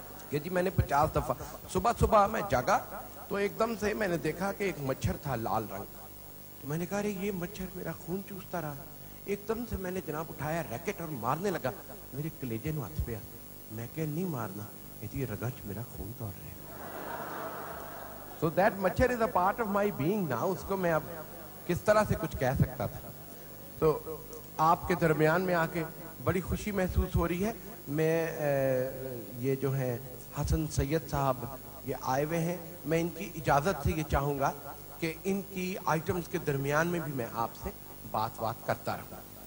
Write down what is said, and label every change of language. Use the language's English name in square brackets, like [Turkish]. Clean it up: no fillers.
[Urdu] کہ جی میں نے 50 دفعہ صبح میں جاگا تو ایک دم سے میں نے دیکھا کہ ایک مچھر تھا لال رنگ کا. تو میں نے کہا رہے یہ مچھر میرا خون چوستا رہا. ایک دم سے میں نے جناب اٹھایا ریکٹ اور مارنے لگا, میرے کلیجے نو ہاتھ پہ. میں کہ نہیں مارنا, یہ رگچ میرا خون دوڑ رہا ہے. [English] So that مچھر is a part of my being now. [Urdu] اس کو میں اب کس طرح سے کچھ کہہ سکتا تھا. تو آپ کے درمیان میں آ کے بڑی خوشی محسوس ہو رہی ہے. میں یہ جو ہے حسن سید صاحب یہ آئے ہوئے ہیں, میں ان کی اجازت سے یہ چاہوں گا کہ ان کی آئٹمز کے درمیان میں بھی میں آپ سے بات کرتا رہوں.